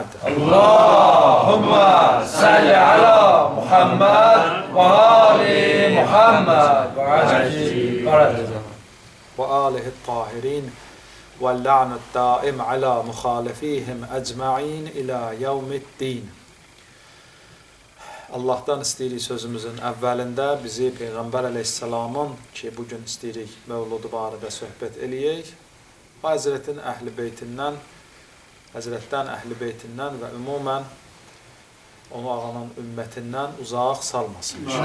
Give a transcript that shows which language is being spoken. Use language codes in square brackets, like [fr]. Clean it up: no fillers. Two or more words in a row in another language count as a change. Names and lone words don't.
[ar] اللهم صل على محمد وآل محمد وآله الطاهرين واللعن الدائم على مخالفيهم أجمعين إلى يوم الدين. [az] Allahdan istəyirik sözümüzün əvvəlində bizi Peyğəmbər əleyhissalamın ki, bugün istəyirik Mövludu barədə söhbət eləyək. Həzrətin əhl-i beytindən, Həzrətdən əhl-i beytindən və ümumən onu ağanan ümmətindən uzaq salmasın.